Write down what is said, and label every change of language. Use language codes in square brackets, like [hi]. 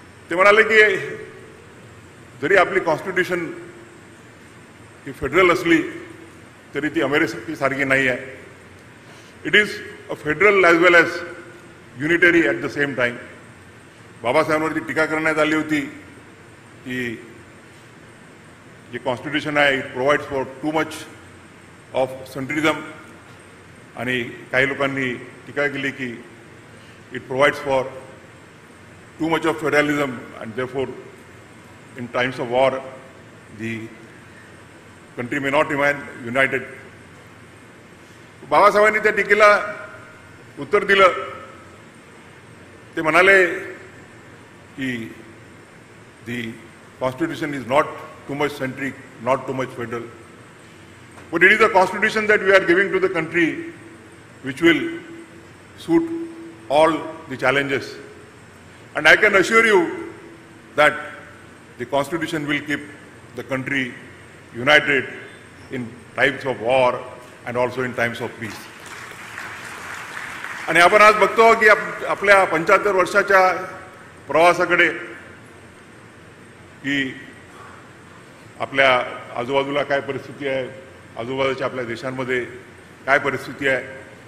[mr] ते म्हणाले की जरी आपली कॉन्स्टिट्यूशन ही फेडरल असली तरी ती अमेरिकेसारखी नाही आहे. [en] It is a federal as well as unitary at the same time. [mr] बाबासाहेबांवरती टीका करण्यात आली होती की जे कॉन्स्टिट्यूशन आहे [en] It provides for too much of centrism. [mr] आणि काही लोकांनी टीका केली की [en] It provides for too much of federalism, and therefore in times of war the country may not remain united. [mr] बाबासाहेबांनी त्या टीकेला उत्तर दिलं. ते म्हणाले की [en] the constitution is not too much centric, not too much federal, but it is a constitution that we are giving to the country which will suit all the challenges. And I can assure you that the Constitution will keep the country united in times of war and also in times of peace. [mr] आणि आपण आज बघतो की आपल्या 75 वर्षाच्या प्रवासाकडे की आपल्या आजूबाजूला काय परिस्थिती आहे, आजूबाजूच्या आपल्या देशांमध्ये काय परिस्थिती आहे.